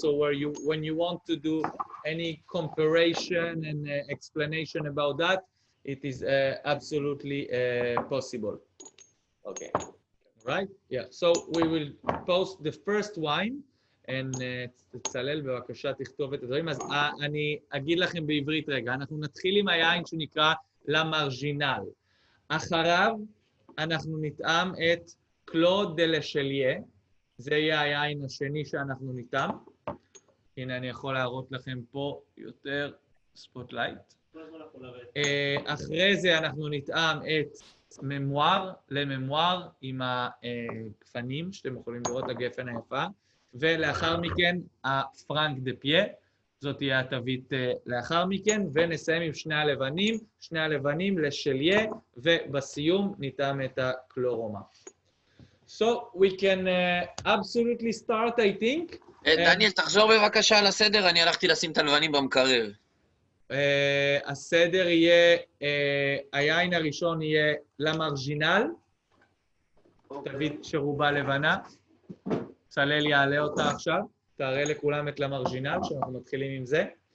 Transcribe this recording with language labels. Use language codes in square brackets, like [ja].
[en] So when you want to do any comparison and explanation about that, it is absolutely possible. Okay. Right? Yeah. So we will post the first wine, and [he] תצלל בבקשה תכתוב את הדברים. אז אני אגיד לכם בעברית רגע, אנחנו נתחיל עם היין שנקרא למרג'ינל. אחריו אנחנו נטעם את קלוד דה לשליה, זה יהיה היין השני שאנחנו נטעם. הנה אני יכול להראות לכם פה יותר ספוטלייט. אחרי זה אנחנו נטעם את ממואר לממואר עם הגפנים, שאתם יכולים לראות הגפן היפה, ולאחר מכן הפרנק דה פיה, זאת תהיה התווית לאחר מכן, ונסיים עם שני הלבנים לשליה, ובסיום נטעם את הקלורומה. [en] So we can absolutely start, I think. [he] דניאל, תחזור בבקשה על הסדר, אני הלכתי לשים את הלבנים במקרר. הסדר יהיה, היין הראשון יהיה למרג'ינל, תווית שרובה לבנה. צלל יעלה אותה עכשיו, תראה לכולם את למרג'ינל, שאנחנו מתחילים עם זה.